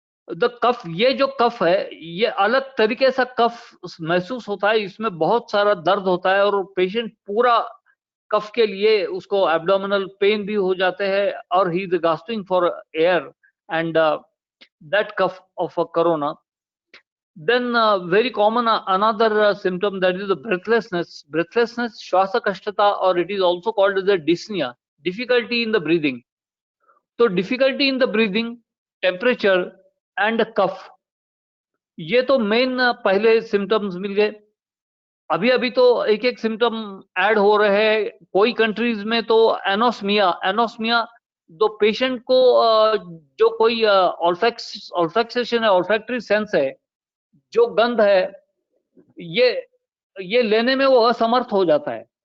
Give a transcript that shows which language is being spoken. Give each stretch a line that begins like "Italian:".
Hindi: The कफ, ये जो कफ है ये अलग तरीके से कफ महसूस होता है, इसमें बहुत सारा दर्द होता है और पेशेंट पूरा कफ के लिए उसको एब्डोमिनल पेन भी हो जाते हैं और
English: He is gasping for air and that cough of a corona. Then very common another symptom, that is the breathlessness, श्वासकष्टता, or it is also called as a dyspnea, difficulty in the breathing.
Hindi: तो
English: difficulty in the breathing, temperature and cough,
Hindi: ये तो main पहले symptoms मिल गए। अभी अभी तो एक एक सिम्टम ऐड हो रहे हैं। कोई कंट्रीज में तो एनोस्मिया जो पेशेंट को जो कोई ऑल्फैक्सेशन है, ऑल्फैक्टरी सेंस है, जो गंध है, ये लेने में वो असमर्थ हो जाता है।